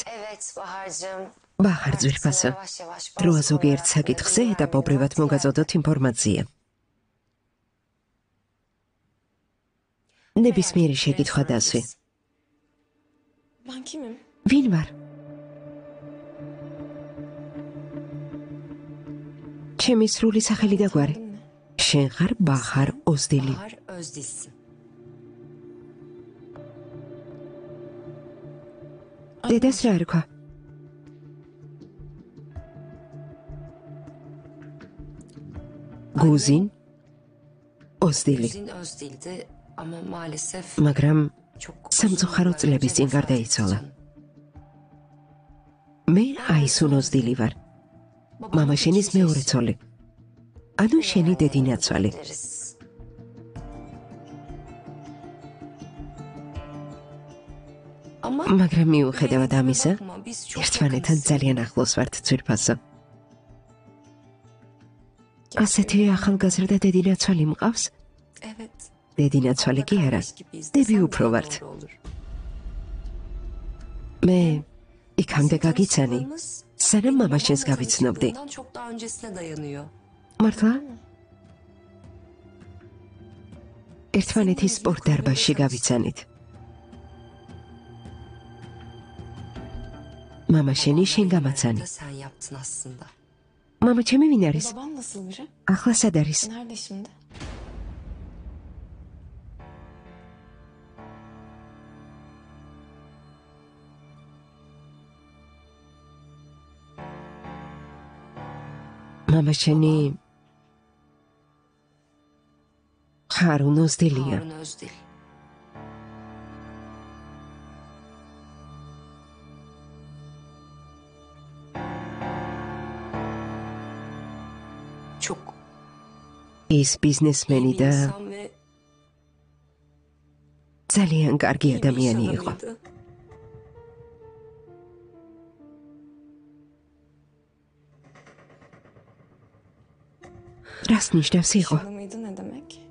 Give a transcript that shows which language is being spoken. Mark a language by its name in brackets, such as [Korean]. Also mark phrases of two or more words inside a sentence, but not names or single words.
[Turkish] Evet Bahar'cığım. [Georgian] ბახარ ძვირფასო. [Turkish] Yavaş yavaş [Georgian] დროა [Turkish] bazı [Georgian] ზოგიერთ [Turkish] olaylar [Georgian] საკითხზე [Turkish] hakkında [Georgian] ეტაპობრივად მოგაწოდოთ ინფორმაცია. ნებისმიერი შეკითხვა დასვი. [Turkish] Ben kimim? [Georgian] ვინ ვარ? ჩემი სრული სახელი და გვარი. [Turkish] Adım ne? [Georgian] შენ ხარ ბახარ ოზდილი. [Turkish] Bahar Özdilsin. [Georgian] დედას რა ერქვა? გუზინ ოზდილი. [Turkish] Güzin Özdil'di ama maalesef [Georgian] მაგრამ [Turkish] çok [Georgian] სამწუხარო წლების წინ გარდაიცვალა. მე აისუნ ოზდილი ვარ. მამა შენის მეორე ცოლი. ანუ შენი დედინაცვალი. [Turkish] Ama [Georgian] მაგრამ მიუხედავად ამისა, [Turkish] biz çok [Georgian] ერთმანეთთან [Turkish] yakınız. [Georgian] ძალიან ახლოს ვართ ძვირფასო. ასეთი ახალგაზრდა დედინაცვალი მყავს? [Turkish] Evet. [Georgian] დედინაცვალი კი არა. [Turkish] Kardeş gibiyiz [Georgian] დები [Turkish] desem [Georgian] უფრო [Turkish] daha [Georgian] ვართ. [Turkish] doğru olur. [Georgian] მე იქამდე გაგიცანი, [Turkish] Tanışmamız [Georgian] სანამ [Turkish] benim [Georgian] მამა შენს [Turkish] babamla [Georgian] გავიცნობდი. [Turkish] tanıştığımdan çok daha öncesine dayanıyor. [Georgian] მართლა? ერთმანეთის სპორტ დარბაზში გავიცანით. მამა შენი შენ გამაცანი. [Turkish] Da sen yaptın aslında. [Georgian] მამა ჩემი ვინ არის? [Turkish] Babam nasıl biri? [Georgian] ახლა სად არის? [Turkish] Nerede şimdi? [Georgian] მამა შენი ხარუნ ოზდილია. [Turkish] Harun Özdil. Çok [Georgian] ის ბიზნესმენი [Turkish] iyi bir [Georgian] და [Turkish] insan ve [Georgian] ძალიან კარგი [Turkish] iyi bir iş [Georgian] ადამიანი იყო. [Turkish] adamıydı. [Georgian] რას ნიშნავს იყო? [Turkish] Adamıydı ne demek?